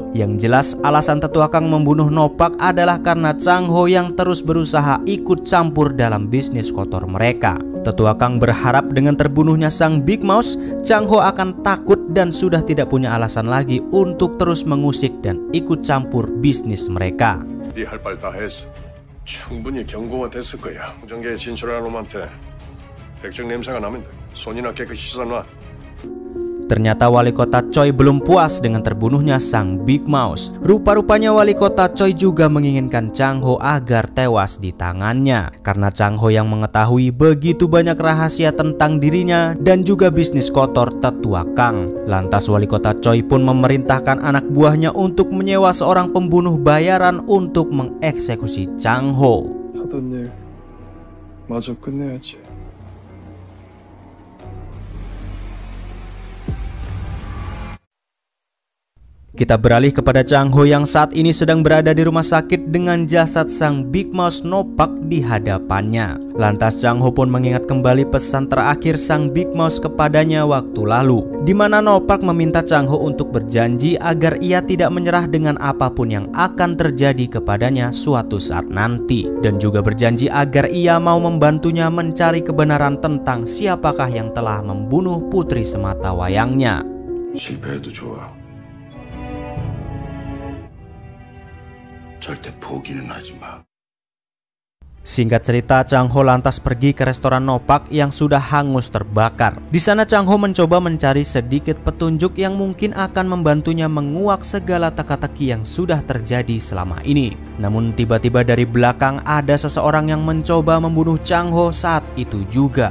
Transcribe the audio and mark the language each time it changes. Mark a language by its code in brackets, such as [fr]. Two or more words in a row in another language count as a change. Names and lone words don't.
[id] Yang jelas alasan Tetua Kang membunuh Nopak adalah karena Chang Ho yang terus berusaha ikut campur dalam bisnis kotor mereka. Tetua Kang berharap dengan terbunuhnya sang Big Mouse, Chang Ho akan takut dan sudah tidak punya alasan lagi untuk terus mengusik dan ikut campur bisnis mereka. [ko] 네 할 말 다 했어. 충분히 경고가 됐을 거야. 무전기에 진출하는 놈한테 백정 냄새가 나면 돼. 손이나 깨끗이 씻어놔. [id] Ternyata wali kota Choi belum puas dengan terbunuhnya sang Big Mouse. Rupa-rupanya wali kota Choi juga menginginkan Chang Ho agar tewas di tangannya. Karena Chang Ho yang mengetahui begitu banyak rahasia tentang dirinya dan juga bisnis kotor Tetua Kang. Lantas wali kota Choi pun memerintahkan anak buahnya untuk menyewa seorang pembunuh bayaran untuk mengeksekusi Chang Ho. [ko] 하던 일 마저 끝내야지. [id] Kita beralih kepada Chang Ho yang saat ini sedang berada di rumah sakit dengan jasad sang Big Mouse Nopak di hadapannya. Lantas Chang Ho pun mengingat kembali pesan terakhir sang Big Mouse kepadanya waktu lalu, di mana Nopak meminta Chang Ho untuk berjanji agar ia tidak menyerah dengan apapun yang akan terjadi kepadanya suatu saat nanti, dan juga berjanji agar ia mau membantunya mencari kebenaran tentang siapakah yang telah membunuh putri sematawayangnya. [ko] 실패해도 좋아. 절대 포기는 하지 마. [id] Singkat cerita, Chang Ho lantas pergi ke restoran Nopak yang sudah hangus terbakar. Di sana Chang Ho mencoba mencari sedikit petunjuk yang mungkin akan membantunya menguak segala teka-teki yang sudah terjadi selama ini. Namun tiba-tiba dari belakang ada seseorang yang mencoba membunuh Chang Ho saat itu juga.